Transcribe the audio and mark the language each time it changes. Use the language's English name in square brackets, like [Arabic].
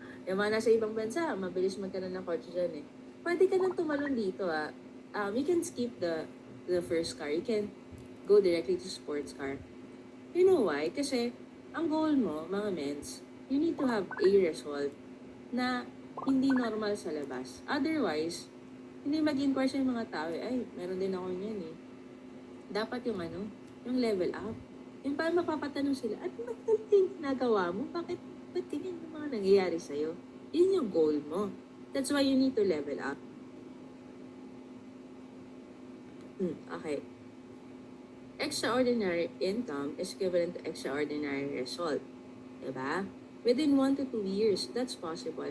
[Filipino] Yung mga nasa ibang bansa, mabilis magkaroon ng kotse dyan eh. Pwede ka nang tumalon dito [English] you can skip the first car. You can go directly to sports car. You know why? [Filipino] Kasi, ang goal mo, mga mens, [English] you need to have a result [Filipino] na hindi normal sa labas. Otherwise, hindi mag-inquire sa mga tao, ay, meron din ako yan eh. Dapat yung yung level up. Yung parang mapapatanong sila, at ba't yung ginagawa mo? Ba't ganyan yung mga nangyayari sa'yo? Yun yung goal mo. [English] That's why you need to level up. Okay. Extraordinary income is equivalent to extraordinary result. Diba? Within 1 to 2 years, that's possible.